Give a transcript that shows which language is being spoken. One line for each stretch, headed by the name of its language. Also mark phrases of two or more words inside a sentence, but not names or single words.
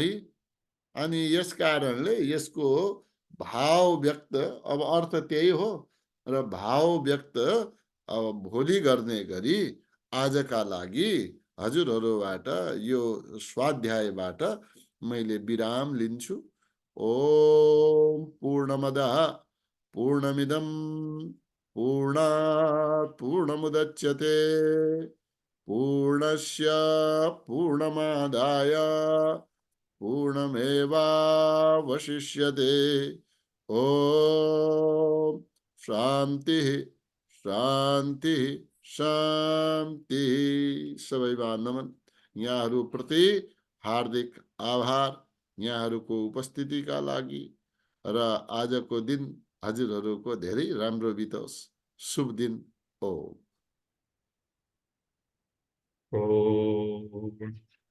Nepali: अनि यस कारणले यसको भाव व्यक्त, अब अर्थ त्यही हो र भाव व्यक्त अब भोलि गर्ने गरी आजका लागि हजुरहरूबाट यो स्वाध्यायबाट मैले विराम लिन्छु।
Sanskrit: ओम पूर्णमदः पूर्णमिदं पूर्णात् पूर्णमुदच्यते पूर्णस्य पूर्णमादाय पूर्णमेवावशिष्यते। ओम शांति शांति शांति।
Nepali: सबैमा नमन। यहाँहरूप्रति हार्दिक आभार यहाँहरूको उपस्थितिका लागि र आजको दिन हजुरहरूको धेरै राम्रो बितोस्। शुभ दिन। ओम। ओम।